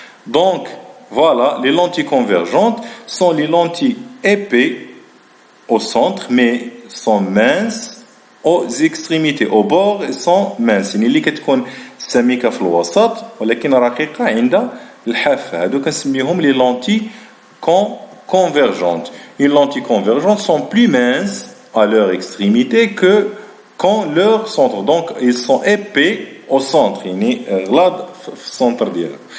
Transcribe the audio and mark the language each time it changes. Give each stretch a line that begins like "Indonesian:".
French: Donc, voilà, les lentilles convergentes sont les lentilles épais au centre, mais sont minces aux extrémités. Au bord, elles sont minces.
Arabic: يعني اللي كتكون سميكة في الوسط ولكن رقيقة عند الحافة. هادو كنسميهم
French: les lentilles convergentes. Une lentille convergente sont plus minces à leur extrémité que quand leur centre. Donc, ils sont épais au centre.
Arabic: يعني غلاظ في السنتر ديالها.